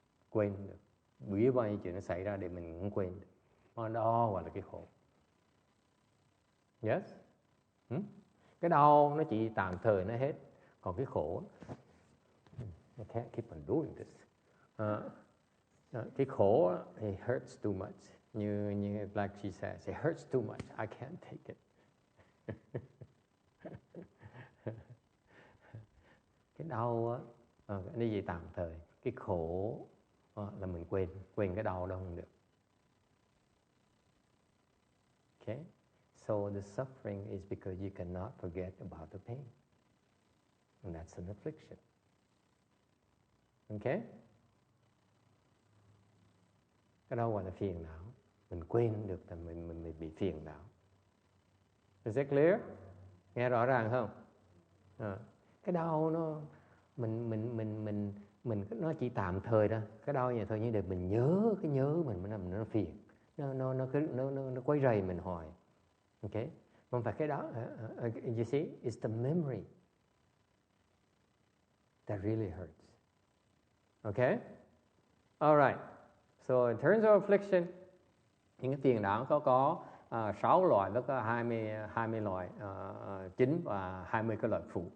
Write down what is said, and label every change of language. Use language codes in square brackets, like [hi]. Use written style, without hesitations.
[vi] Quên không được, biết bao nhiêu chuyện nó xảy ra để mình không quên được. Đó gọi là cái khổ. [en] Yes. [vi] Cái đau nó chỉ tạm thời nó hết, còn cái khổ, [en] I can't keep on doing this. [vi] Cái khổ, [en] it hurts too much. [vi] Như [en] like she says, it hurts too much. I can't take it. [vi] Cái đau á, cái gì tạm thời. Cái khổ là mình quên cái đau đâu không được. [en] Okay? So the suffering is because you cannot forget about the pain. And that's an affliction. Okay? [vi] Cái đó gọi là phiền não. Mình quên được là mình bị phiền não. [en] Is that clear? [vi] Nghe rõ ràng không? Cái đau nó mình nó chỉ tạm thời đó. Cái đau vậy thôi, nhưng để mình nhớ cái nhớ mình làm nó phiền. Nó quấy rầy mình hoài. [en] Okay? [vi] Không phải cái đó. [en] You see, it's the memory that really hurts. Okay? All right. So in terms of affliction, [vi] những cái phiền não có 6 loại, nó có 20 loại chính và 20 cái loại phụ.